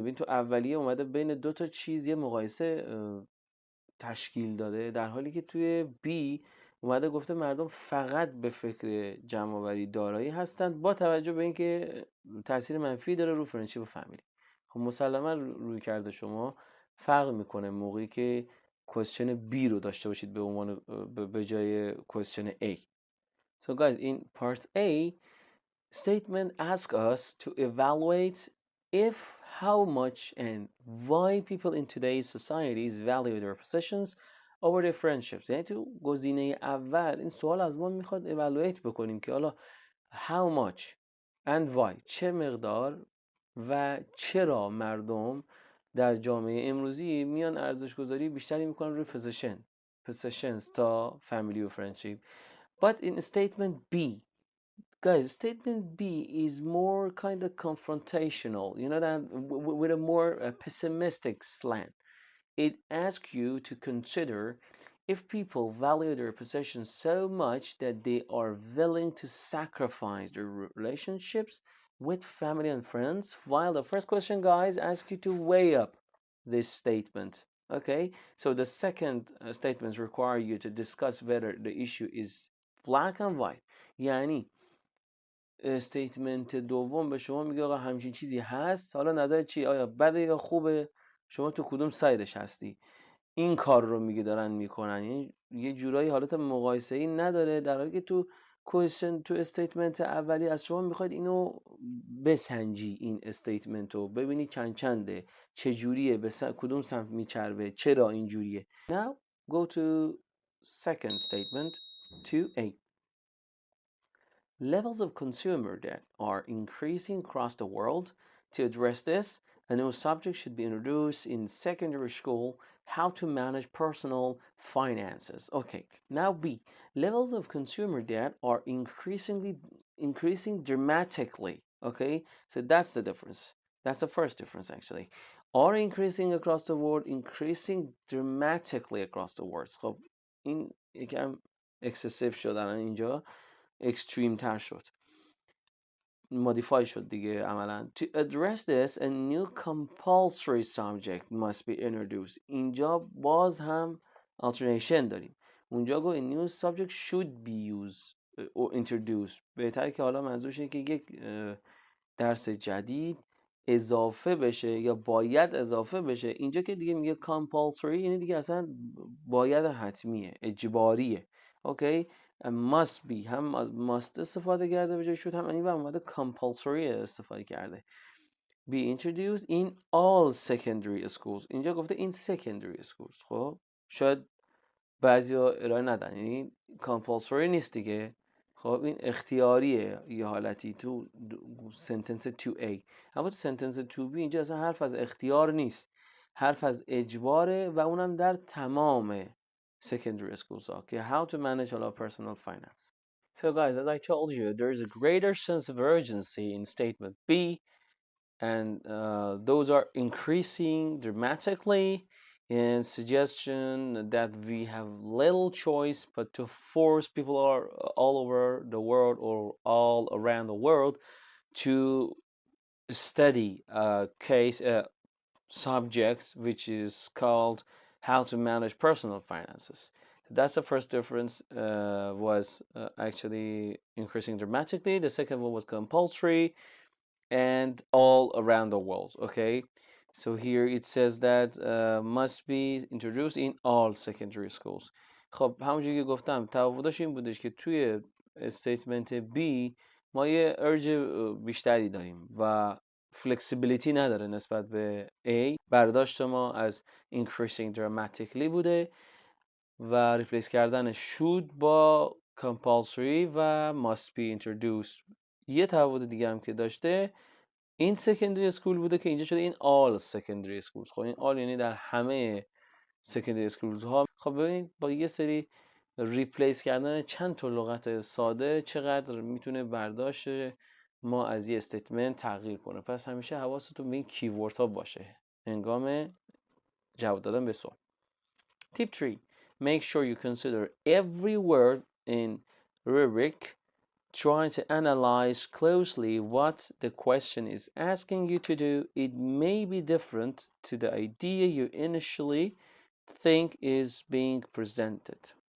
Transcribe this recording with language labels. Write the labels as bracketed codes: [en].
[fa] ببین تو اولیه اومده بین دو تا چیز یه مقایسه تشکیل داده، در حالی که توی بی اومده گفته مردم فقط به فکر جمع‌آوری دارایی هستند با توجه به اینکه تاثیر منفی داره رو فرندشیپ و فامیلی. خب مسلما روی کرده شما فرق میکنه موقعی که کوشن بی رو داشته باشید به عنوان به جای کوشن A. [en] So guys, in part A, statement asks us to evaluate if, how much, and why people in today's societies value their possessions over their friendships. [fa] یعنی تو گزینه اول این سوال از ما میخواد evaluate بکنیم که حالا [en] how much and why، [fa] چه مقدار و چرا مردم در جامعه امروزی میان ارزش گذاری بیشتری میکنن روی possessions تا family و friendship. [en] But in statement B, guys, statement B is more kind of confrontational, you know, that with a more pessimistic slant. It asks you to consider if people value their possessions so much that they are willing to sacrifice their relationships with family and friends, while the first question, guys, asks you to weigh up this statement. Okay, so the second statements require you to discuss whether the issue is black and white. [fa] یعنی استیتمنت دوم به شما میگه آقا همچین چیزی هست، حالا نظر چی؟ آیا بده یا خوبه؟ شما تو کدوم سایدش هستی؟ این کار رو میگه دارن میکنن. یعنی یه جورایی حالت مقایسه ای نداره، در حالی که تو کوشن، تو استیتمنت اولی از شما میخواید اینو بسنجی، این استیتمنت رو ببینی چند چنده، چه جوریه، به کدوم سمت میچربه، چرا این جوریه. [en] Now go to second statement 2A. Levels of consumer debt are increasing across the world. To address this, a new subject should be introduced in secondary school: how to manage personal finances. Okay, now B. Levels of consumer debt are increasing dramatically. Okay, so that's the difference. That's the first difference actually. Are increasing across the world, increasing dramatically across the world. [fa] خب این یکم excessive شدن اینجا، extreme تر شد، modify شد دیگه عملا. [en] To address this, a new compulsory subject must be introduced. [fa] اینجا باز هم alternation داریم. اونجا گو [en] a new subject should be used or introduced. [fa] بهتره که حالا منظورش اینه که یک درس جدید اضافه بشه یا باید اضافه بشه. اینجا که دیگه میگه compulsory، یعنی دیگه اصلا باید حتمیه، اجباریه. اوکی، [en] must be [fa] هم از must استفاده کرده به جای should، هم این اومده compulsory استفاده کرده. [en] be introduced in all secondary schools. [fa] اینجا گفته [en] in secondary schools. [fa] خب شاید بعضیا ارائه ندن، یعنی compulsory نیست دیگه. خب این اختیاریه یه حالتی تو سنتنس 2A. اما تو سنتنس 2B اینجا اصلا حرف از اختیار نیست، حرف از اجباره و اونم در تمام secondary schools ها که [en] how to manage our personal finance. So guys, as I told you, there is a greater sense of urgency in statement B, and those are increasing dramatically, and suggestion that we have little choice but to force people all over the world or all around the world to study a case subject which is called how to manage personal finances. That's the first difference, was actually increasing dramatically. The second one was compulsory and all around the world. Okay, so here it says that must be introduced in all secondary schools. [fa] خب همونجوری که گفتم تعهدش این بودش که توی استیتمنت B ما یه ارج بیشتری داریم و flexibility نداره نسبت به A. برداشت ما از [en] increasing dramatically [fa] بوده و ریپلیس کردن should با compulsory و [en] must be introduced. [fa] یه تعهد دیگه هم که داشته این secondary school بوده که اینجا شده این [en] all secondary schools. [fa] خب این all یعنی در همه secondary schools ها. خب ببینید با یه سری ریپلیس کردن چند تا لغت ساده چقدر میتونه برداشت ما از یه استیتمنت تغییر کنه. پس همیشه حواستون به این کیورد ها باشه هنگام جواب دادن به سوال. [en] Tip 3. Make sure you consider every word in rubric. Try to analyze closely what the question is asking you to do. It may be different to the idea you initially think is being presented.